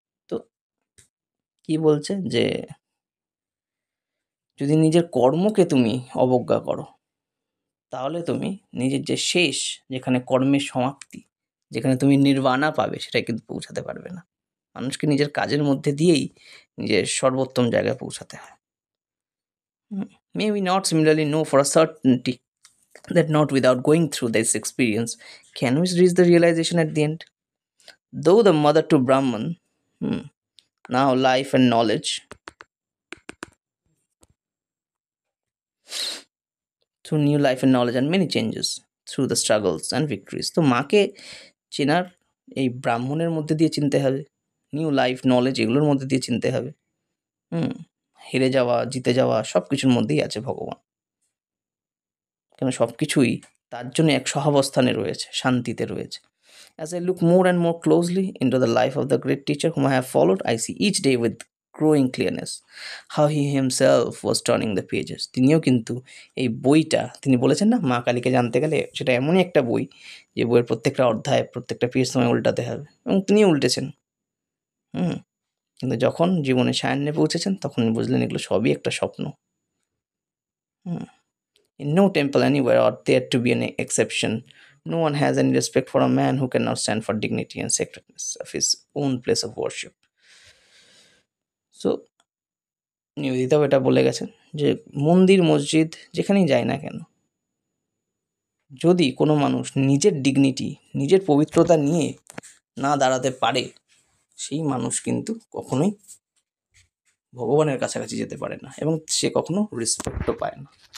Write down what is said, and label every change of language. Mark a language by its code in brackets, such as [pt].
[bn] তো কি বলছে যে যদি নিজের কর্মকে তুমি অবজ্ঞা করো, তাহলে তুমি নিজের যে শেষ, যেখানে কর্মের সমাপ্তি, যেখানে তুমি নির্বাণা পাবে, সেটাই কিন্তু পৌঁছাতে পারবে না। মানুষকে নিজের কাজের মধ্যে দিয়েই নিজের সর্বোত্তম জায়গায় পৌঁছাতে হয়। [en] May we not similarly know for a certainty that not without going through this experience can we reach the realization at the end? Though the mother to Brahman, now life and knowledge, through new life and knowledge and many changes, through the struggles and victories. [bn] তো মাকে চেনার এই ব্রাহ্মণের মধ্যে দিয়ে চিনতে হবে, new life knowledge এগুলোর মধ্যে দিয়ে চিনতে হবে। হেরে যাওয়া, জিতে যাওয়া, সব কিছুর মধ্যেই আছে ভগবান, কেন সব কিছুই তার জন্য এক সহাবস্থানে রয়েছে, শান্তিতে রয়েছে। [en] As I look more and more closely into the life of the great teacher whom I have followed, I see each day with growing clearness how he himself was turning the pages. [bn] তিনিও কিন্তু এই বইটা, তিনি বলেছেন না মা কালীকে জানতে গেলে সেটা এমনই একটা বই যে বইয়ের প্রত্যেকটা অধ্যায়, প্রত্যেকটা পেজ সময় উল্টাতে হবে, এবং তিনিও উল্টেছেন। কিন্তু যখন জীবনে সায়ান্নে পৌঁছেছেন তখন বুঝলেন এগুলো সবই একটা স্বপ্ন। [en] In no temple anywhere ought there to be an exception. No one has any respect for a man who cannot stand for dignity and sacredness of his own place of worship. So [bn] নিবেদিতাও এটা বলে গেছেন যে মন্দির মসজিদ যেখানেই যায় না কেন, যদি কোনো মানুষ নিজের ডিগনিটি, নিজের পবিত্রতা নিয়ে না দাঁড়াতে পারে, সেই মানুষ কিন্তু কখনোই ভগবানের কাছাকাছি যেতে পারে না এবং সে কখনো রেসপেক্টও পায় না।